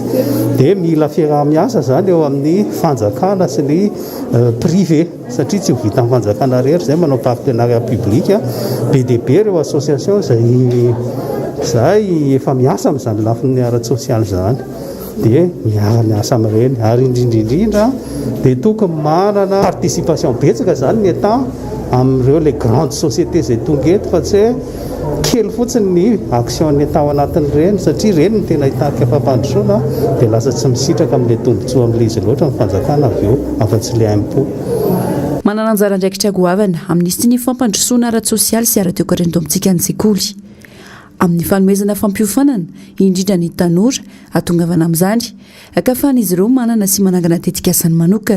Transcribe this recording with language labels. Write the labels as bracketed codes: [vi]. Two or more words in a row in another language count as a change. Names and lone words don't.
[mg] Dia mila fiarah-miasa zany eo amin'ny fanjakana sy ny privé satria tsy ho vita amin'ny fanjakana rehetra izay manao [fr] partenariat public [mg] be dia be ireo association zay efa miasa amin'izany lafin'ny ara-tsosialy zany dia miara-miasa amin'ireny ary indrindrindrindra dia tokony manana participation betsaka zany ny etat amin'ireo [fr] les grandes sociétés [mg] izay tonga eto fa tsy kely fotsiny ny action ny etat ao anatin'ireny satria ireny ny tena hitarika fampandrosoana dia lasa tsy misitraka amin'ilay tombotsoa amin'ilay izy loatra ny fanjakana avy eo afa-tsy ilay impôt. Manana anjara andraikitra goavana amin'ny sy ny fampandrosoana ara-tsosialy sy ara-toe-karena tombontsika ny sekoly amin'ny fanomezana fampiofanana indrindra ny tanora atongavana amin'izany akafan'izy ireo manana sy manangana tetika asany manokana.